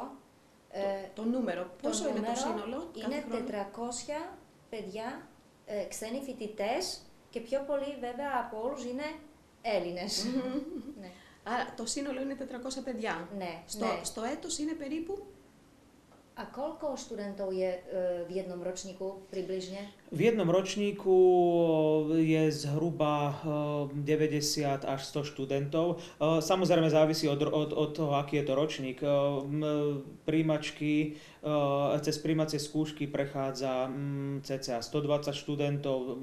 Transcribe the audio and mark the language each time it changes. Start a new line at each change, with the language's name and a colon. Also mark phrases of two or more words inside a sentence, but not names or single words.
Greek: Το νούμερο. Πόσο είναι το σύνολο? Είναι 400 παιδιά, ξένοι φοιτητές και πιο πολλοί βέβαια από όλους είναι Έλληνες. Ναι. Άρα το σύνολο είναι 400 παιδιά. Ναι. Στο έτος είναι περίπου?
Slovak: A koľko študentov je v jednom ročníku približne? V jednom ročníku je zhruba 90 až 100 študentov. Samozrejme závisí od toho, aký je to ročník. Príjmačky, cez príjmacie skúšky prechádza cca 120 študentov.